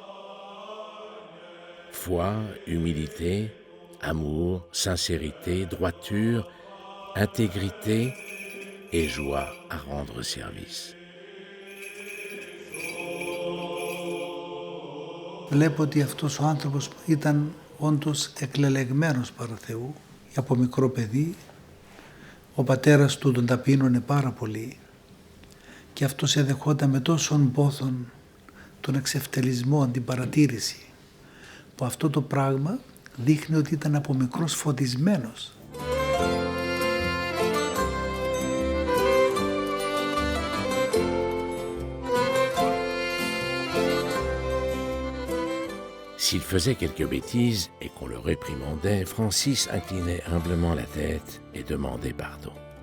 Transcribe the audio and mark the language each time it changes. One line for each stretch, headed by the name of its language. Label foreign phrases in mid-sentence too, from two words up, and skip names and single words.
French: Foi, humilité, amour, sincérité, droiture, intégrité et joie à rendre service.
Greek: Βλέπω ότι αυτός ο άνθρωπος ήταν όντως εκλελεγμένος παρά Θεού. Από μικρό παιδί, ο πατέρας του τον ταπείνωνε πάρα πολύ και αυτός εδεχόταν με τόσον πόθον τον εξευτελισμό, την παρατήρηση, που αυτό το πράγμα δείχνει ότι ήταν από μικρός φωτισμένος.
French: S'il faisait quelques bêtises et qu'on le réprimandait, Francis inclinait humblement la tête et demandait pardon.